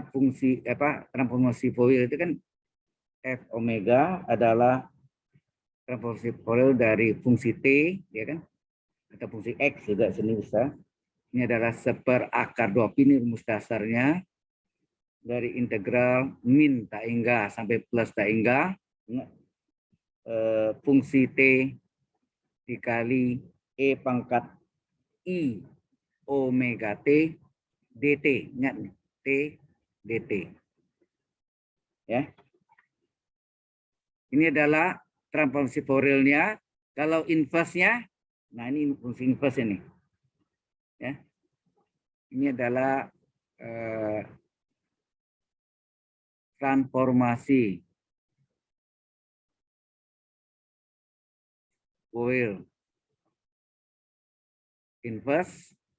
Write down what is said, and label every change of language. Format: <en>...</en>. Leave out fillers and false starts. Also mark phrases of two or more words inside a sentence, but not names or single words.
<id>fungsi transformasi Fourier itu kan f omega adalah transformasi Fourier dari fungsi t, ya kan, atau fungsi x juga sini bisa. Ini adalah seperakar 2pi, ini rumus dasarnya dari integral min tak hingga sampai plus tak hingga fungsi t dikali e pangkat i omega t dt. Ingat nih, t dt. Ya. Ini adalah transformasi Fourier-nya. Kalau inverse-nya, nah ini fungsi inverse ini. Ya. Ini adalah transformasi Fourier inverse.</id>